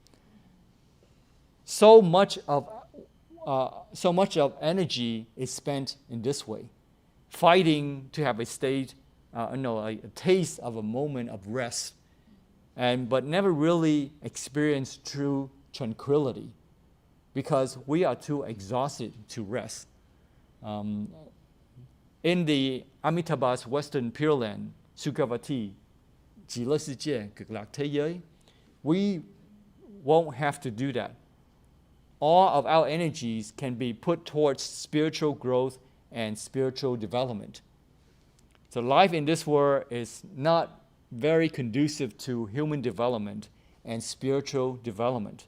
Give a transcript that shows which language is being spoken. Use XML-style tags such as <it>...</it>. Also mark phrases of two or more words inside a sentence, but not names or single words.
<en>So much of energy is spent in this way, fighting to have a taste of a moment of rest, but never really experience true tranquility because we are too exhausted to rest. In the Amitabha's Western Pure Land, Sukhavati,</en> <zh>极乐世界,</zh> <vi>cực lạc thế giới,</vi> <en>we won't have to do that. All of our energies can be put towards spiritual growth and spiritual development. So life in this world is not very conducive to human development and spiritual development.</en>